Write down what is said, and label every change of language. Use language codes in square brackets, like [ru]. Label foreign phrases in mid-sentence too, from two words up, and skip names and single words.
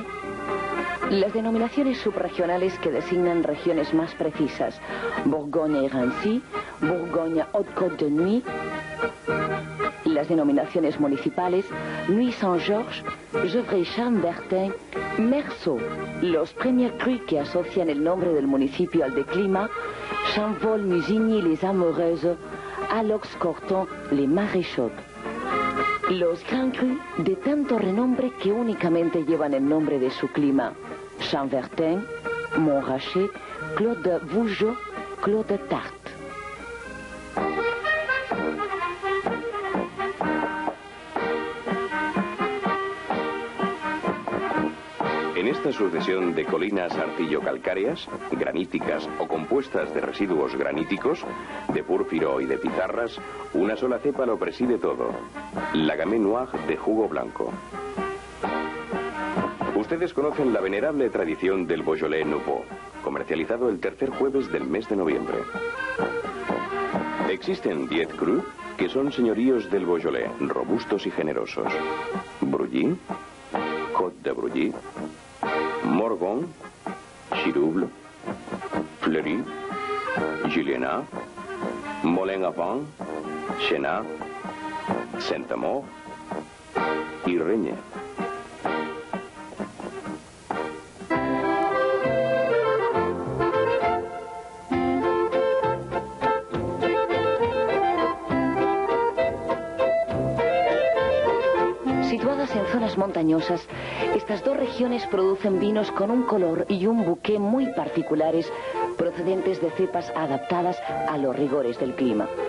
[es] Las denominaciones subregionales que designan regiones más precisas, Borgoña y Rancy, Borgoña-Haute-Côte de Nuits. Las denominaciones municipales, Nuits-Saint-Georges, Gevrey-Chambertin, Meursault. Los [fr] premiers crus [es] que asocian el nombre del municipio al de clima, Chamval, Musigny-les Amoureuses, Alox-Corton, les Maréchaux. Los [fr] Grands Crus [es] de tanto renombre que únicamente llevan el nombre de su clima, Chambertin, Montrachet, Clos de Vougeot, Clos de Tarte. En esta sucesión de colinas arcillo-calcáreas, graníticas o compuestas de residuos graníticos, de pórfiro y de pizarras, una sola cepa lo preside todo, la Gamay Noir de jugo blanco. Ustedes conocen la venerable tradición del Beaujolais Nouveau, comercializado el tercer jueves del mes de noviembre. Existen 10 crus que son señoríos del Beaujolais, robustos y generosos. Brully, Côte de Brully, Morgon, Chirouble, Fleury, Julienat, Molin-Avant, Chenin, Saint-Amour y Reñé. Situadas en zonas montañosas, estas dos regiones producen vinos con un color y un bouquet muy particulares, procedentes de cepas adaptadas a los rigores del clima.